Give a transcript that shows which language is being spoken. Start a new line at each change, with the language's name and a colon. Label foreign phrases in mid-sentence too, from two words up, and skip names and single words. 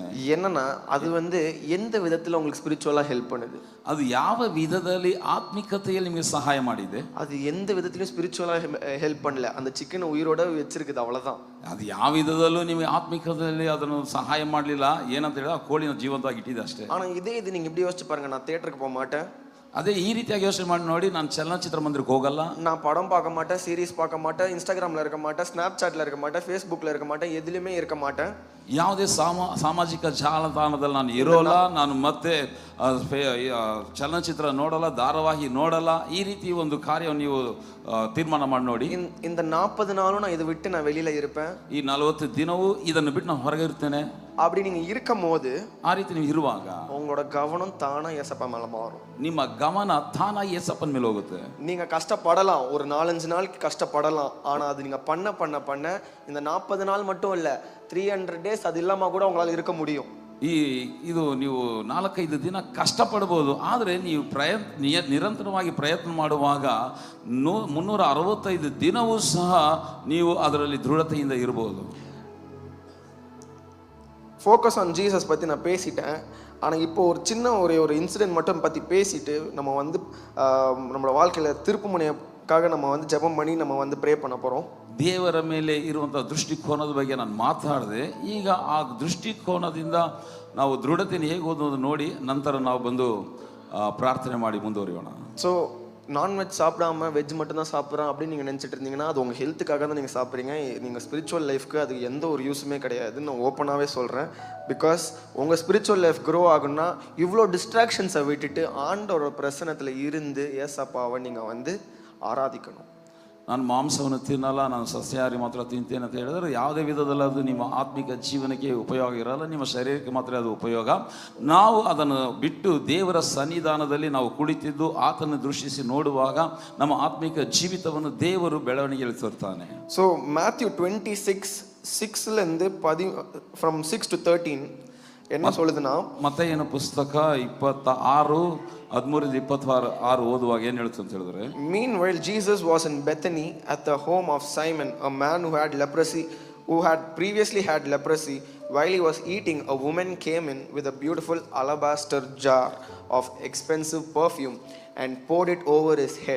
Tamil: என்னன்னா அது வந்து எந்த விதத்தில் உங்களுக்கு
English: spiritually help
Tamil: பண்ணுது?
Kannada: ಅದು ಯಾವ ವಿಧದಲ್ಲಿ ಆತ್ಮಿಕತೆಯಲ್ಲಿ ನಿಮಗೆ ಸಹಾಯ ಮಾಡಿದೆ?
Tamil: அது எந்த விதத்திலும்
English: spiritually help
Tamil: பண்ணல. அந்த சிக்கன் உயிரோட வச்சிருக்குது, அவ்வளோதான்.
Kannada: ಅದು ಯಾವ ವಿಧದಲ್ಲೂ ನಿಮಗೆ ಆತ್ಮಿಕತೆಯಲ್ಲಿ ಅದನ್ನು ಸಹಾಯ ಮಾಡಲಿಲ್ಲ. ಏನಂತ ಹೇಳಿದ್ರೆ ಆ ಕೋಳಿನ ಜೀವಂತವಾಗಿ ಇಟ್ಟಿದೆ ಅಷ್ಟೇ.
Tamil: ஆனால் இதே இது நீங்கள் இப்படி யோசிச்சு பாருங்க, நான் தியேட்டருக்கு போக மாட்டேன்.
Kannada: ಅದೇ ಈ ರೀತಿಯಾಗಿ ಯೋಚನೆ ಮಾಡಿ ನೋಡಿ, ನಾನು ಚಲನಚಿತ್ರ ಮಂದಿರಕ್ಕೆ ಹೋಗಲ್ಲ,
Tamil: நான் படம் பார்க்க மாட்டேன், சீರೀஸ் பார்க்க மாட்டேன், இன்ஸ்டாகிராமில் இருக்க மாட்டேன், ஸ்னாப்சாட்டில் இருக்க மாட்டேன், ஃபேஸ்புக்கில் இருக்க மாட்டேன், எதுலையுமே இருக்க மாட்டேன்.
Kannada: ಯಾವುದೇ ಸಾಮಾಜಿಕ ಜಾಲತಾಣದಲ್ಲಿ ನಾನು ಇರೋಲ್ಲ. ನಾನು ಮತ್ತೆ ಚಲನಚಿತ್ರ ನೋಡಲ್ಲ, ಧಾರಾವಾಹಿ ನೋಡಲ್ಲ. ಈ ರೀತಿ ಒಂದು ಕಾರ್ಯವನ್ನು ನೀವು ತೀರ್ಮಾನ ಮಾಡಿ ನೋಡಿ.
Tamil: இந்த 40 நாளும் நான் இதை விட்டு நான் வெளியில இருப்பேன்.
Kannada: ಈ 40 ದಿನವೂ ಇದನ್ನು ಬಿಟ್ಟು ನಾನು ಹೊರಗೆ ಇರ್ತೇನೆ.
Tamil: அப்படி நீங்க இருக்கும் போது,
Kannada: ಆ ರೀತಿ ನೀವು ಇರುವಾಗ
Tamil: உங்களோட கவனம் தானா ஏசப்பா மேல மாறும்.
Kannada: ನಿಮ್ಮ ಗಮನ ತಾನಾಗಿ ಏಸಪ್ಪನ ಮೇಲೆ ಹೋಗುತ್ತೆ.
Tamil: நீங்க ಕಷ್ಟப்படலாம், ஒரு 4-5 நாளுக்கு கஷ்டப்படலாம். ஆனா அது நீங்க பண்ண இந்த 40 நாள் மட்டும் இல்ல, 300 days அது இல்லாம கூட உங்களால இருக்க முடியும்.
Kannada: ಇದು ನೀವು 4-5 ದಿನ ಕಷ್ಟಪಡ್ಬೋದು. ಆದರೆ ನೀವು ನಿರಂತರವಾಗಿ ಪ್ರಯತ್ನ ಮಾಡುವಾಗ 365 ದಿನವೂ ಸಹ ನೀವು ಅದರಲ್ಲಿ ದೃಢತೆಯಿಂದ ಇರಬಹುದು.
English: focus on Jesus
Tamil: பற்றி நான் பேசிட்டேன். ஆனால் இப்போ ஒரு சின்ன ஒரு இன்சிடென்ட் மட்டும் பற்றி பேசிட்டு நம்ம வந்து நம்மளோட வாழ்க்கையில் திருப்பு முனைக்காக நம்ம வந்து ஜெபம் பண்ணி நம்ம வந்து ப்ரே பண்ண போகிறோம்.
Kannada: ದೇವರ ಮೇಲೆ ಇರುವಂಥ ದೃಷ್ಟಿಕೋನದ ಬಗ್ಗೆ ನಾನು ಮಾತಾಡಿದೆ. ಈಗ ಆ ದೃಷ್ಟಿಕೋನದಿಂದ ನಾವು ದೃಢತೆಯನ್ನು ಹೇಗೆ ಓದೋದು ನೋಡಿ ನಂತರ ನಾವು ಬಂದು ಪ್ರಾರ್ಥನೆ ಮಾಡಿ ಮುಂದುವರಿಯೋಣ.
English: so non-veg
Tamil: சாப்பிடாம வெஜ் மட்டும்தான் சாப்பிட்றேன் அப்படின்னு நீங்கள் நினச்சிட்டு இருந்தீங்கன்னா அது உங்கள் ஹெல்த்துக்காக தான் நீங்கள் சாப்பிட்றீங்க. நீங்கள்
English: spiritual life
Tamil: அது எந்த ஒரு யூஸுமே கிடையாதுன்னு நான் ஓப்பனாகவே சொல்கிறேன். பிகாஸ் உங்கள்
English: spiritual life grow
Tamil: ஆகுன்னா இவ்வளோ டிஸ்ட்ராக்ஷன்ஸை விட்டுட்டு ஆண்டோட பிரசனத்தில் இருந்து ஏசப்பாவை நீங்கள் வந்து ஆராதிக்கணும்.
Kannada: ನಾನು ಮಾಂಸವನ್ನು ತಿನ್ನಲ್ಲ, ನಾನು ಸಸ್ಯಾಹಾರಿ ಮಾತ್ರ ತಿಂತೇನೆ ಅಂತ ಹೇಳಿದ್ರೆ ಯಾವುದೇ ವಿಧದಲ್ಲಿ ಅದು ನಿಮ್ಮ ಆತ್ಮಿಕ ಜೀವನಕ್ಕೆ ಉಪಯೋಗ ಇರಲ್ಲ, ನಿಮ್ಮ ಶರೀರಕ್ಕೆ ಮಾತ್ರ ಅದು ಉಪಯೋಗ. ನಾವು ಅದನ್ನು ಬಿಟ್ಟು ದೇವರ ಸನ್ನಿಧಾನದಲ್ಲಿ ನಾವು ಕುಳಿತಿದ್ದು ಆತನ ದೃಷ್ಟಿಸಿ ನೋಡುವಾಗ ನಮ್ಮ ಆತ್ಮಿಕ ಜೀವಿತವನ್ನು ದೇವರು ಬೆಳವಣಿಗೆಯಲ್ಲಿ ತರ್ತಾನೆ.
English: so Matthew 26:6 from 6 to 13
Tamil: என்ன சொல்லுதுன்னா,
Kannada: ಮತ್ತೇಯನ ಪುಸ್ತಕ 26:13-26 ಓದುವಾಗ ಏನು ಹೇಳುತ್ತೆ ಅಂತ ಹೇಳಿದ್ರೆ,
English: meanwhile Jesus was in Bethany at the home of Simon, a man who had previously had leprosy. While he was eating, a woman came in with a beautiful alabaster jar of expensive perfume and poured it over his head.